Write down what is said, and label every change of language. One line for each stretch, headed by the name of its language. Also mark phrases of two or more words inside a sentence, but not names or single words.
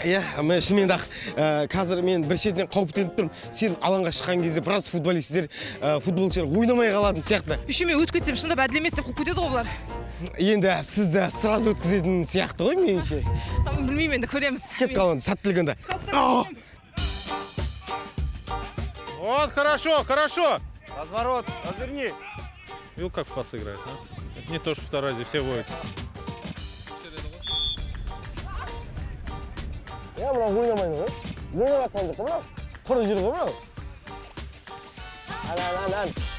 Kazakh: Иә, мен шынымен ақ қазір мен бір шетінен қауіптеніп тұрмын. Сен алаңға шыққан кезде біраз футболисттер, футболшылар ойнамай қалатын сияқты. Үшіме өтіп кетсем шынында әділ емес деп қуып кетеді ғой бұлар. Енді сізді сразу өткізетін сияқты ғой меніңше. Білмеймін енді, көреміз. Кет қалған, сәттілік енді.
Russian: Вот, хорошо. Разворот, разверни. Видел, как в пас играет, да? Это не то, что в Таразе, все воют.
Kazakh: Мынау ойнамайды ғой. Ойнап жатқан жоқ мынау. Тұры жүр ғой мынау. Ан.